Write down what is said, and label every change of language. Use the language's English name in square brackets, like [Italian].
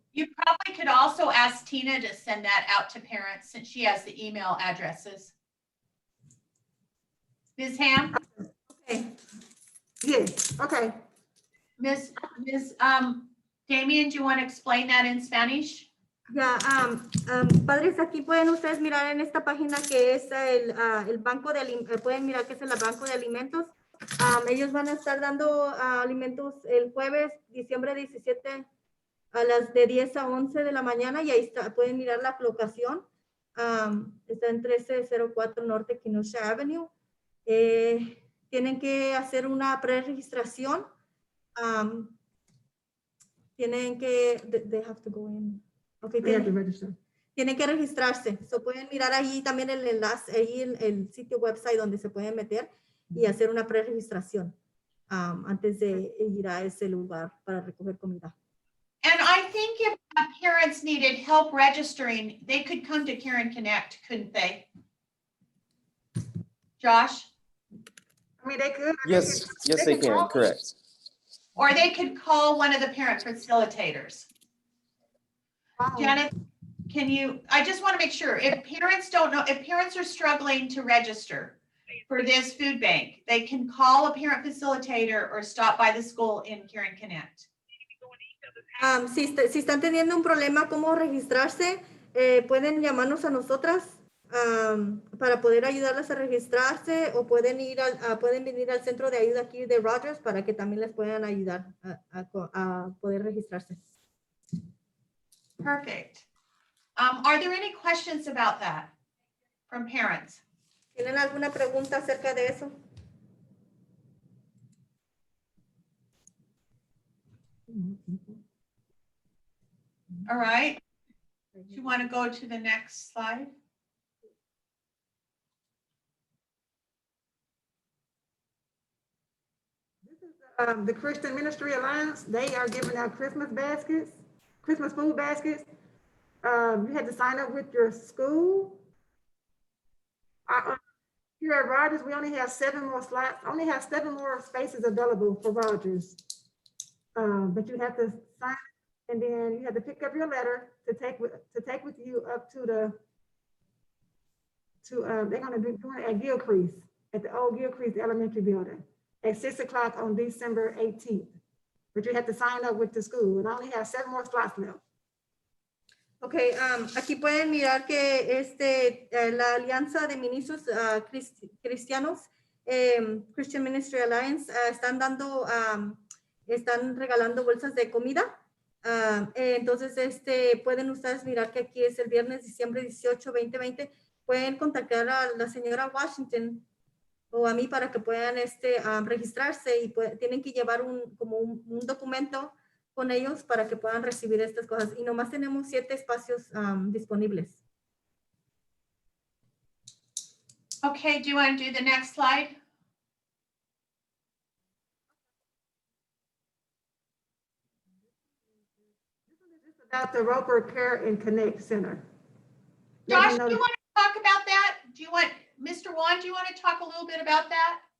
[English] You probably could also ask Tina to send that out to parents since she has the email addresses. Ms. Ham? Okay. Yes, okay. Ms. Damien, do you want to explain that in Spanish? [Spanish] Ya, padres, aquí pueden ustedes mirar en esta página que es el banco de alimentos, pueden mirar que es el banco de alimentos. Ellos van a estar dando alimentos el jueves, diciembre 17, a las de 10 a 11 de la mañana, y ahí está, pueden mirar la locación. Está en 1304 Norte Kenosha Avenue. Tienen que hacer una pre-registración. Tienen que, [English] they have to go in. Okay, They have to register. [Spanish] tienen que registrarse. So pueden mirar ahí también el enlace, ahí el sitio website donde se pueden meter y hacer una pre-registración antes de ir a ese lugar para recoger comida. [English] And I think if parents needed help registering, they could come to Karen Connect, couldn't they? Josh? I mean, they could. Yes, yes, they can, call. correct. Or they could call one of the parent facilitators. Janet, can you, I just want to make sure, if parents don't know, if parents are struggling to register for this food bank, they can call a parent facilitator or stop by the school in Karen Connect. [Spanish] Si están teniendo un problema cómo registrarse, pueden llamarnos a nosotras para poder ayudarlas a registrarse, o pueden pueden venir al centro de ayuda aquí de Rogers para que también les puedan ayudar a poder registrarse. [English] Perfect. Are there any questions about that from parents? [Spanish] ¿Tienen alguna pregunta acerca de eso? [English] All right. Do you want to go to the next slide? The Christian Ministry Alliance, they are giving out Christmas baskets, Christmas food baskets. You had to sign up with your school. Here at Rogers, we only have 7 more slots, only have 7 more spaces available for Rogers. But you have to sign, and then you have to pick up your letter to take with you up to they're gonna be doing it at Gilcrease, at the old Gilcrease Elementary Building at 6 o'clock on December 18th. But you have to sign up with the school, and I only have 7 more slots left. [Spanish] Ok, aquí pueden mirar que la Alianza de Ministros Cristianos, Christian Ministry Alliance, están regalando bolsas de comida. Entonces, pueden ustedes mirar que aquí es el viernes, diciembre 18, 2020. Pueden contactar a la señora Washington o a mí para que puedan registrarse, y tienen que llevar un documento con ellos para que puedan recibir estas cosas. Y nomás tenemos 7 espacios disponibles. [English] Okay, do you want to do the next slide? About the Roper Care and Connect Center. Josh, do you want to talk about that? Mr. Wan, do you want to talk a little bit about that?